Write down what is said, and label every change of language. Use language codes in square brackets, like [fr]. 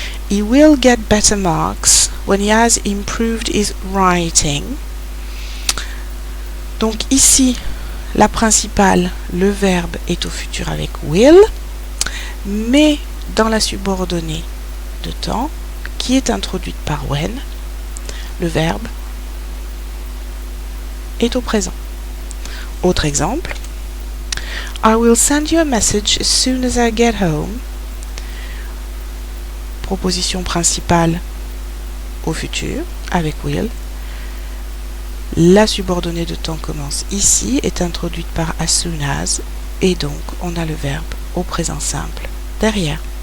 [en] He will get better marks when he has improved his writing. [fr] Donc ici, la principale, le verbe est au futur avec will, mais dans la subordonnée de temps, qui est introduite par when, le verbe est au présent. Autre exemple. [en] I will send you a message as soon as I get home. [fr] Proposition principale au futur avec will. La subordonnée de temps commence ici, est introduite par as soon as, et donc on a le verbe au présent simple derrière.